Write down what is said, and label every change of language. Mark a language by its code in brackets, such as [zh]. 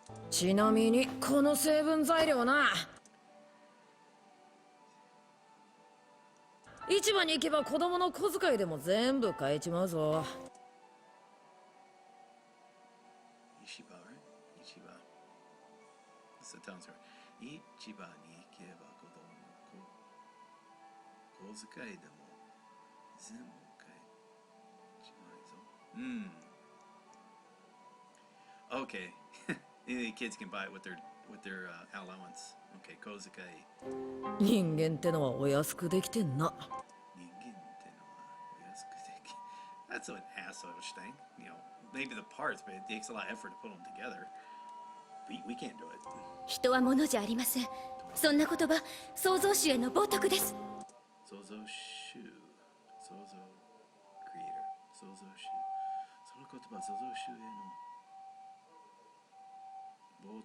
[ja] ちなみにこの成分材料な、市場に行けば子供の小遣いでも全部買えちまうぞ。市場 [en] right? 市場 That's the town story. [ja] 市場に行けば子供の小遣いでも全部買えちまうぞ。 [en] Okay. The kids can buy it with their allowance. Okay, 小遣い。 [ja] 人間ってのはお安くできてんな。人間ってのはお安くでき。 [en] That's an asshole-ish thing. You know, maybe the parts, but it takes a lot of effort to put them together. We can't do it. [ja] 人は物じゃありません。そんな言葉、創造主への冒涜です。創造主、創造クリエイター、創造主。その言葉、創造主への冒涜。